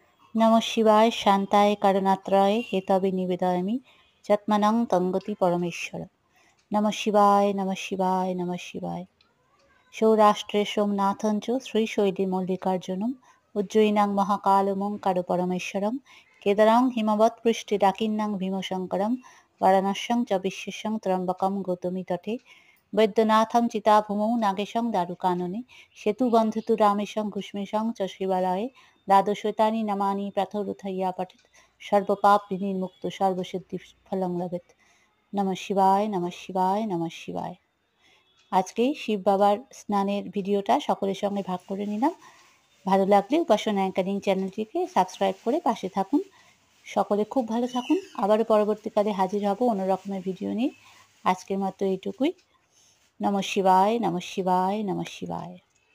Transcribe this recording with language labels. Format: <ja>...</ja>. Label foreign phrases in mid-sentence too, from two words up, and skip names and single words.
<sa>নমঃ শিবায় শান্তায় কারণাত্রায় হেতবে নিবেদয়ামি যৎমানং তঙ্গতি পরমেশ্বর। নমঃ শিবায় নমঃ শিবায় নমঃ শিবায়। সৌরাষ্ট্রে সোমনাথং চ শ্রীশৈলে মল্লিকার্জুনম উজ্জয়িনাং মহাকালমোঙ্কার পরমেশ্বরম কেদারং হিমবৎপৃষ্ঠে ডাকিন্নাং ভীমশঙ্করম বারাণস্যং চ বিশ্বেশ্বং ত্রম্বকম গৌতমী তটে বৈদ্যনাথং চিতাভূমৌ নাগেশং দারুকাননে সেতুবন্ধতু রামেশং ঘুষ্মেশং চ শিবালয়ে দ্বাদশৈতানি নামানি প্রথরুথইয়া পঠেত সর্বপাপ বিনির্মুক্ত সর্বসিদ্ধি ফলং লভেত। নমঃ শিবায় নমঃ শিবায় নমঃ শিবায়।</sa> <bn>আজকে শিব বাবার স্নানের ভিডিওটা সকলের সঙ্গে ভাগ করে নিলাম। ভালো লাগলে উপাসনা অ্যাঙ্কারিং চ্যানেলটিকে সাবস্ক্রাইব করে পাশে থাকুন। সকলে খুব ভালো থাকুন। আবারও পরবর্তীকালে হাজির হব অন্য রকমের ভিডিও নিয়ে। আজকের মতো এইটুকুই।</bn> <sa>নমঃ শিবায় নমঃ শিবায় নমঃ শিবায়।</sa>